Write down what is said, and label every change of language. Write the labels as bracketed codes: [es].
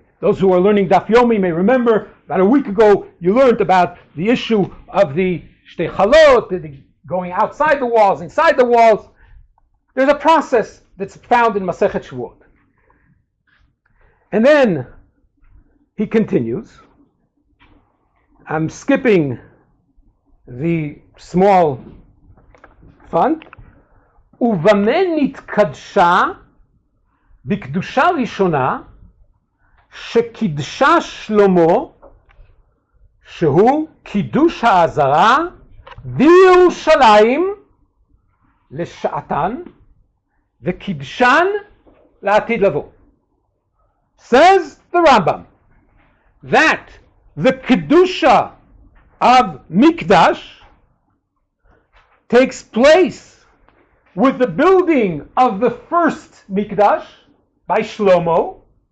[en] Those who are learning Daf Yomi may remember about a week ago you learned about the issue of the Shtei Chalot, the going outside the walls, inside the walls. There's a process that's found in Masechet Shavuot. And then he continues. I'm skipping the small font. [he] ובמה נתקדשה בקדושה ראשונה שקידשה שלמה, שהוא קידוש העזרה בירושלים לשעתן וקידשן לעתיד לבוא. [en] Says the Rambam that the Kedusha of Mikdash takes place with the building of the first Mikdash by Shlomo.